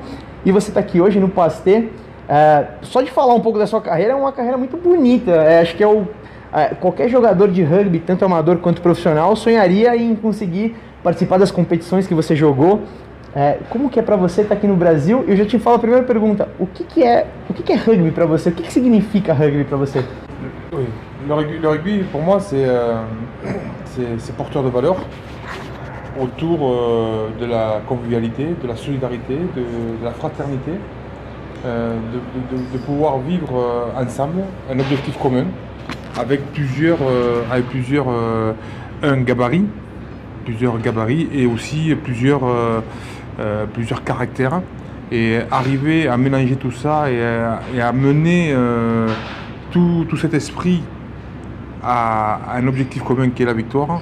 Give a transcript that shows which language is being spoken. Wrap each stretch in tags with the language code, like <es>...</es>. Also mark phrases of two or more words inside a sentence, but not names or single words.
<pt>E você está aqui hoje no Pasteur. Só de falar um pouco da sua carreira, é uma carreira muito bonita. Acho que qualquer jogador de rugby, tanto amador quanto profissional, sonharia em conseguir participar das competições que você jogou. Como que é para você estar aqui no Brasil? Eu já te falo a primeira pergunta. O que é rugby para você? O que significa rugby para você?</pt> <fr>Oui. Le rugby, pour moi, c'est porteur de valeurs autour de la convivialité, de la solidarité, de la fraternité, de pouvoir vivre ensemble un objectif commun avec plusieurs plusieurs gabarits et aussi plusieurs caractères, et arriver à mélanger tout ça et à mener tout cet esprit à un objectif commun qui est la victoire.</fr>